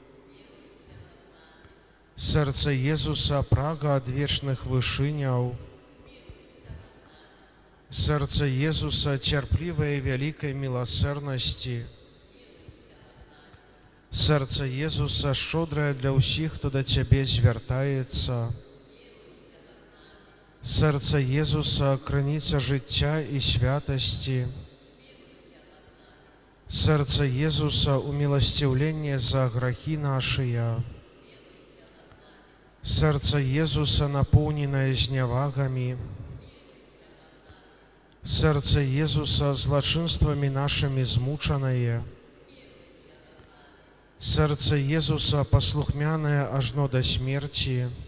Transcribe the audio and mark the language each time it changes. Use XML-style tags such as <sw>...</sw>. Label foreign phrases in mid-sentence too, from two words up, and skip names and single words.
<be>Серце Єзуса, прага ад вечных вышыняў, Серце Єзуса, цярплівай і вялікай міласэрнасці, Серце Єзуса, шчодрае для ўсіх, хто да Цябе звяртаецца, Серце Єзуса, крыніца жыцця і святасці, Серце Єзуса,</be> <uk>умилостивлення за грехи наши. Серце Єзуса, наповнене зневагами. Серце Єзуса, злочинствами нашими змучене.</uk> <be>Серце Єзуса, послухмяне ажно до смерти.</be>